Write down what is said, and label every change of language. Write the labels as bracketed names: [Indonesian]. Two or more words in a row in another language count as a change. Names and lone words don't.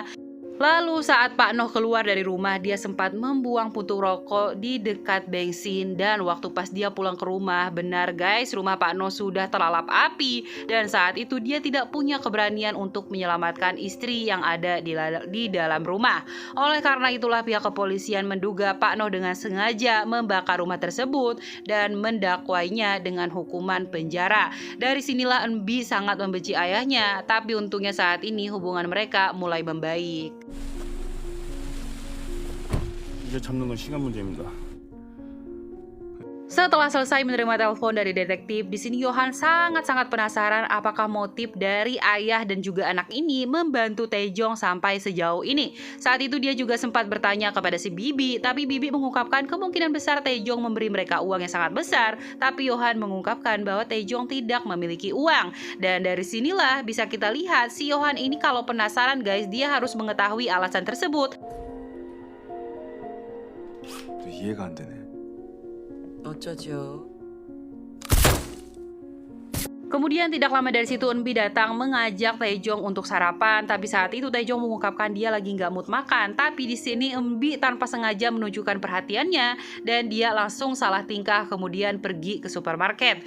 [Indonesian] Lalu saat Pak Noh keluar dari rumah, dia sempat membuang puntung rokok di dekat bensin dan waktu pas dia pulang ke rumah, benar guys, rumah Pak Noh sudah terlalap api dan saat itu dia tidak punya keberanian untuk menyelamatkan istri yang ada di dalam rumah. Oleh karena itulah pihak kepolisian menduga Pak Noh dengan sengaja membakar rumah tersebut dan mendakwainya dengan hukuman penjara. Dari sinilah Eunbi sangat membenci ayahnya, tapi untungnya saat ini hubungan mereka mulai membaik. [Korean] 이제 잡는 건 시간 문제입니다. [Indonesian] Setelah selesai menerima telepon dari detektif, di sini Yohan sangat-sangat penasaran apakah motif dari ayah dan juga anak ini membantu Taejong sampai sejauh ini. Saat itu dia juga sempat bertanya kepada si Bibi, tapi Bibi mengungkapkan kemungkinan besar Taejong memberi mereka uang yang sangat besar, tapi Yohan mengungkapkan bahwa Taejong tidak memiliki uang. Dan dari sinilah bisa kita lihat si Yohan ini kalau penasaran guys, dia harus mengetahui alasan tersebut. [Korean] 이해가 안 되네. 어쩌죠? [Indonesian] Kemudian tidak lama dari situ Eunbi datang mengajak Taejong untuk sarapan, tapi saat itu Taejong mengungkapkan dia lagi nggak mood makan. Tapi di sini Eunbi tanpa sengaja menunjukkan perhatiannya dan dia langsung salah tingkah kemudian pergi ke supermarket.